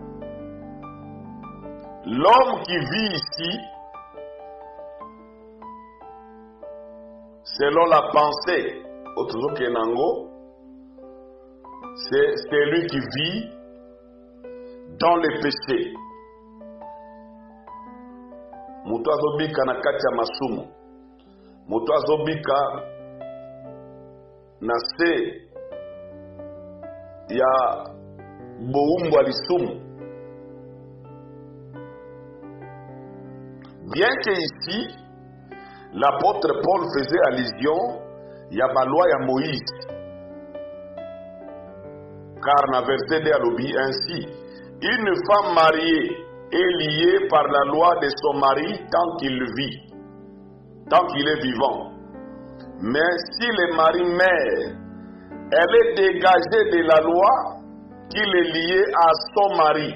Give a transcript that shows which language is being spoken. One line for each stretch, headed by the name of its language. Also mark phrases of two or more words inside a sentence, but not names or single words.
French: L'homme qui vit ici, selon la pensée, c'est lui qui vit dans le péché.
Lingala: Mutu azobika na kati ya masumu. Mutu azobika na se ya boumbu lisumu.
French: Bien que ici, l'apôtre Paul faisait allusion
Lingala: ya ba
French: loi ya Moïse. Car dans verset 2 alobi ainsi, une femme mariée est liée par la loi de son mari tant qu'il vit, tant qu'il est vivant. Mais si le mari meurt, elle est dégagée de la loi qu'il est lié à son mari.